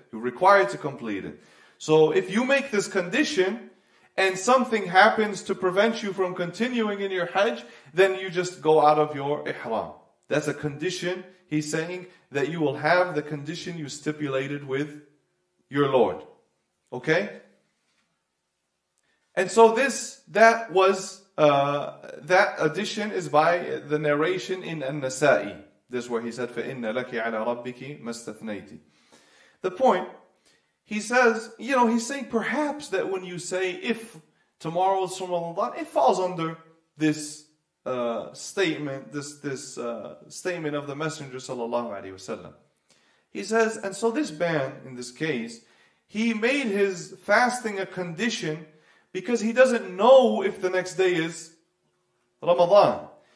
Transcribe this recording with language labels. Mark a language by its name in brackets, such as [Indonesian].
[English] You're required to complete it. So if you make this condition and something happens to prevent you from continuing in your Hajj, then you just go out of your ihram. That's a condition. He's saying that you will have the condition you stipulated with your Lord. Okay? And so that addition is by the narration in An-Nasa'i. This is where he said, [Arabic] فَإِنَّ لَكِ عَلَى رَبِّكِ مَا اسْتَثْنَيْتِ. [English] The point, he says, he's saying perhaps that when you say, if tomorrow is Ramadan, it falls under this statement, this statement of the Messenger sallallahu alaihi wasallam. He says, and so this man, in this case, he made his fasting a condition because he doesn't know if the next day is Ramadan.